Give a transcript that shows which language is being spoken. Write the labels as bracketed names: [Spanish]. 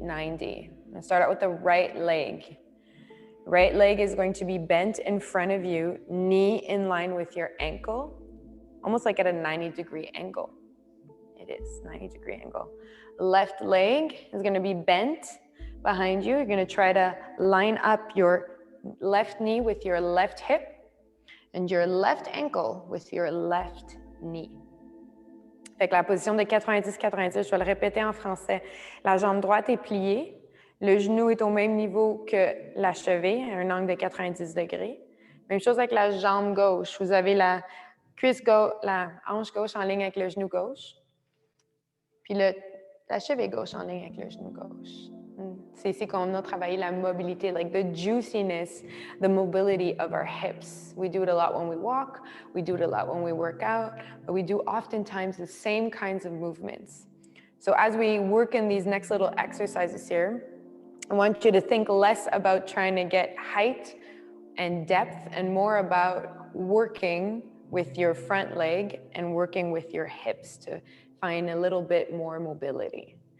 [English] I'm going to start out with the right leg. Right leg is going to be bent in front of you, knee in line with your ankle, almost like at a 90-degree angle. It is 90-degree angle. Left leg is going to be bent behind you. You're going to try to line up your left knee with your left hip and your left ankle with your left knee. [French] Fait que la position de 90-90, je vais le répéter en français. La jambe droite est pliée, le genou est au même niveau que la cheville, à un angle de 90 degrés. Même chose avec la jambe gauche. Vous avez la cuisse gauche, la hanche gauche en ligne avec le genou gauche, puis la cheville gauche en ligne avec le genou gauche. C'est ici qu'on a travaillé la mobilité, [English] like the juiciness, the mobility of our hips. We do it a lot when we walk, we do it a lot when we work out, but we do oftentimes the same kinds of movements. So as we work in these next little exercises here, I want you to think less about trying to get height and depth and more about working with your front leg and working with your hips to find a little bit more mobility.